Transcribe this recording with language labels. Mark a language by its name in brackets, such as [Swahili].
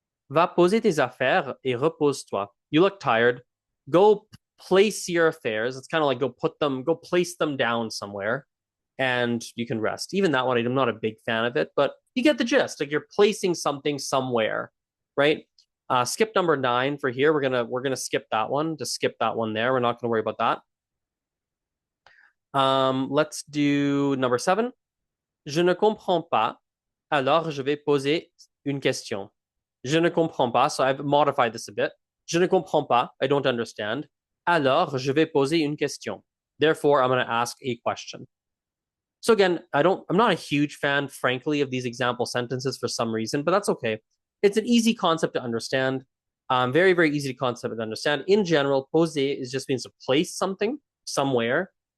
[French] Va poser tes affaires et repose-toi. [English] You look tired. Go place your affairs. It's kind of like go place them down somewhere and you can rest. Even that one, I'm not a big fan of it, but you get the gist. Like you're placing something somewhere, right? Skip number 9 for here. We're gonna skip that one. Just skip that one there. We're not gonna worry about that. Let's do number 7. [French] Je ne comprends pas. Alors je vais poser une question. Je ne comprends pas. [English] So I've modified this a bit. [French] Je ne comprends pas. [English] I don't understand. [French] Alors je vais poser une question. [English] Therefore, I'm going to ask a question. So again, I'm not a huge fan, frankly, of these example sentences for some reason, but that's okay. It's an easy concept to understand. Very, very easy concept to understand. In general, poser just means to place something somewhere,